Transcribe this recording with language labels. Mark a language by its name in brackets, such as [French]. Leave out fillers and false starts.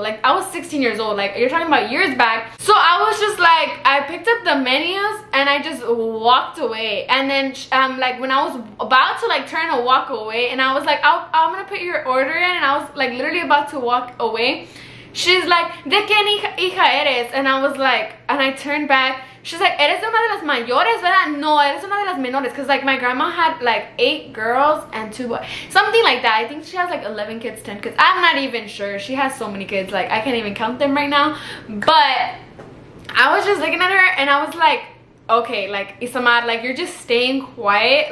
[English] Like, I was 16 years old. Like, you're talking about years back. So I was just like, I picked up the menus and I just walked away. And then like when I was about to like turn and walk away, and I was like, I'm gonna put your order in, and I was like literally about to walk away, she's like, ¿de qué hija eres? And I was like, and I turned back. [Spanish] She's like, ¿eres una de las mayores, verdad? No, eres una de las menores. [English] Because like my grandma had like 8 girls and 2 boys. Something like that. I think she has like 11 kids, 10 kids. I'm not even sure. She has so many kids. Like, I can't even count them right now. But I was just looking at her and I was like, okay, like, Isamar, like, you're just staying quiet.